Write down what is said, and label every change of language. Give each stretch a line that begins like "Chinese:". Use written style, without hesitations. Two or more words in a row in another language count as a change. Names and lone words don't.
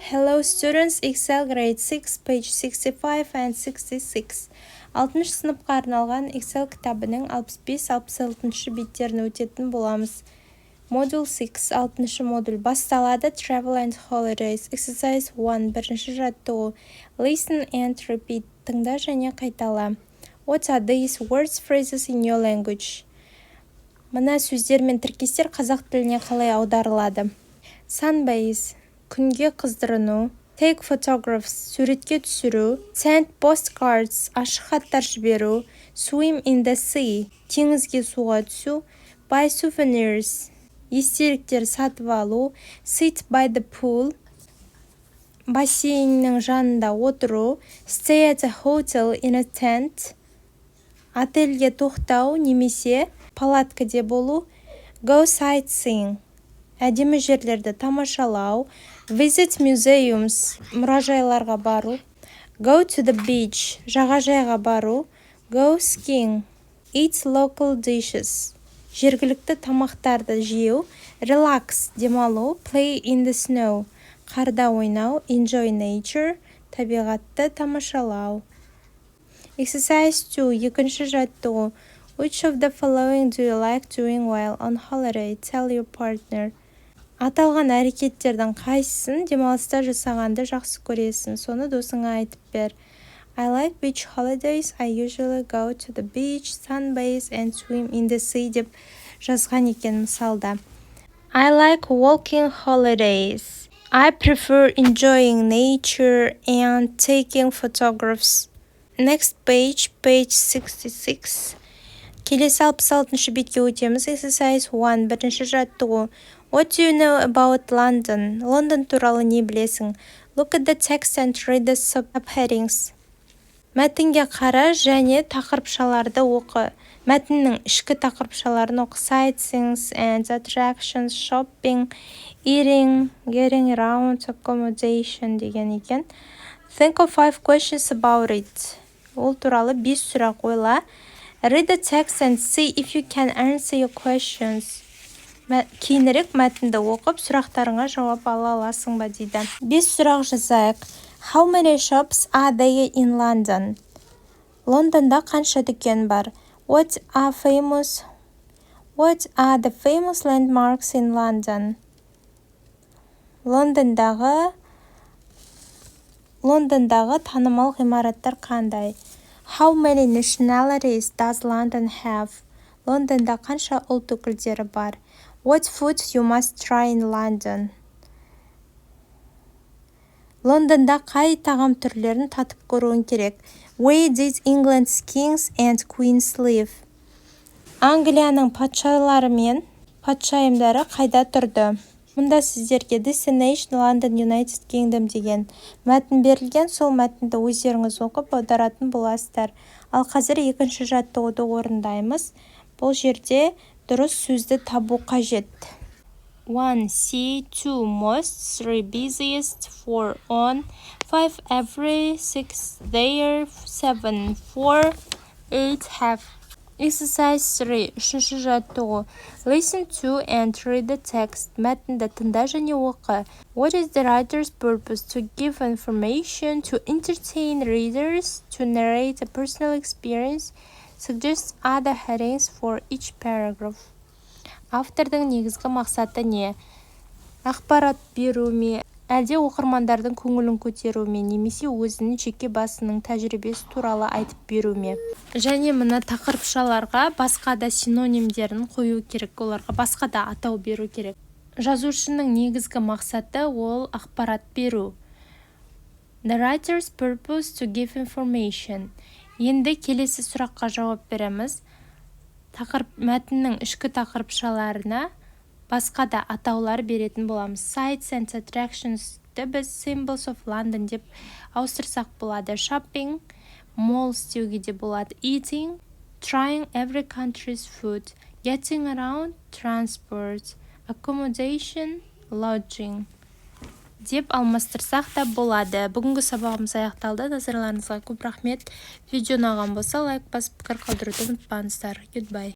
English: Hello students, Excel grade 6, page 65 and 66.
Kazakh: 6-шы сыныпқа арналған Excel кітабының 65-66 беттерін өтетін боламыз. Module 6, 6-шы модуль басталады.
English: Travel and holidays.
Kazakh: Exercise 1, бірінші жаттығу.
English: Listen and repeat.
Kazakh: Тыңда және қайтала.
English: What are these words, phrases in your language?
Kazakh: Мына сөздер мен тіркестер қазақ тіліне қалай аударылады? Sunbase. Күнге қыздырыну.
English: Take photographs,
Kazakh: суретке түсіру.
English: Send postcards,
Kazakh: ашық хаттар жіберу.
English: Swim in the sea,
Kazakh: теңізге суға түсу.
English: Buy souvenirs,
Kazakh: естеліктер сатып алу.
English: Sit by the pool,
Kazakh: бассейннің жанында отыру.
English: Stay at a hotel in a tent,
Kazakh: отельге тоқтау немесе палаткаде болу.
English: Go sightseeing,
Kazakh: әдемі жерлерді тамашалау.
English: Visit museums,
Kazakh: мұражайларға бару.
English: Go to the beach,
Kazakh: жағажайға бару.
English: Go skiing, eat local dishes,
Kazakh: жергілікті тамақтарды жеу. Relax, демалу.
English: Play in the snow,
Kazakh: қарда ойнау.
English: Enjoy nature,
Kazakh: табиғатты тамашалау. Exercise 2, екінші жаттығу.
English: Which of the following do you like doing while on holiday? Tell your partner.
Kazakh: Аталған әрекеттердің қайсысын демалыста жасағанды жақсы көресің? Соны досыңа айтып бер.
English: I like beach holidays. I usually go to the beach, sunbathe and swim in the sea
Kazakh: деп жазған екен мысалда.
English: I like walking holidays. I prefer enjoying nature and taking photographs. Next page, page 66.
Kazakh: Келесі 66-шы бетке өтеміз. Exercise 1, бірінші жаттығу.
English: What do you know about London?
Kazakh: Лондон туралы не білесің?
English: Look at the text and read the subheadings.
Kazakh: Мәтінге қара және тақырыпшаларды оқы. Мәтіннің ішкі тақырыпшаларын оқы.
English: Sightseeing and attractions, shopping, eating, getting around, accommodation
Kazakh: деген екен.
English: Think of 5 questions about it.
Kazakh: Ол туралы 5 сұрақ ойла.
English: Read the text and see if you can answer your questions.
Kazakh: Кейінірек мәтінді оқып, сұрақтарыңа жауап ала аласың ба дейді. 5 сұрақ жазайық.
English: How many shops are there in London?
Kazakh: Лондонда қанша дүкен бар?
English: What are the famous landmarks in London?
Kazakh: Лондондағы танымал ғимараттар қандай?
English: How many nationalities does London have?
Kazakh: Лондонда қанша ұлт өкілдері бар?
English: What food you must try in London?
Kazakh: Лондонда қай тағам түрлерін татып көруің керек?
English: Where did England's kings and queens live?
Kazakh: Англияның патшалары мен патшайымдары қайда тұрды? Мұнда сіздерге Destination London United Kingdom деген мәтін берілген, сол мәтінді өздеріңіз оқып аударатын боласыздар. Ал қазір екінші жаттығуды орындаймыз. Бұл жерде дұрыс сөзді табу қажет. 1.
English: See, 2. Most, 3. Busiest, 4. On, 5. Every, 6. There, 7. For, 8. Have.
Kazakh: Exercise 3. Үшінші жаттығу.
English: Listen to and read the text.
Kazakh: Мәтінді тыңда және оқы.
English: What is the writer's purpose? To give information, to entertain readers, to narrate a personal experience. Suggest other headings for each paragraph.
Kazakh: Автордың негізгі мақсаты не? Ақпарат беру ме, әлде оқырмандардың көңілін көтеру ме, немесе өзінің жеке басының тәжірибесі туралы айтып беру ме? Және мына тақырыпшаларға басқа да синонимдерін қою керек, оларға басқа да атау беру керек. Жазушының негізгі мақсаты ол ақпарат беру.
English: The writer's purpose to give information.
Kazakh: Енді келесі сұраққа жауап береміз. Мәтіннің ішкі тақырыпшаларына басқа да атаулар беретін боламыз.
English: Sights and attractions біз symbols of London
Kazakh: деп ауыстырсақ болады.
English: Shopping, malls
Kazakh: деуге де болады.
English: Eating, trying every country's food. Getting around, transport. Accommodation, lodging
Kazakh: деп алмастырсақ та болады. Бүгінгі сабағымыз аяқталды. Назарларыңызға көп рахмет. Видео ұнаған болса лайк басып пікір қалдыруды ұмытпаңыздар.
English: Goodbye.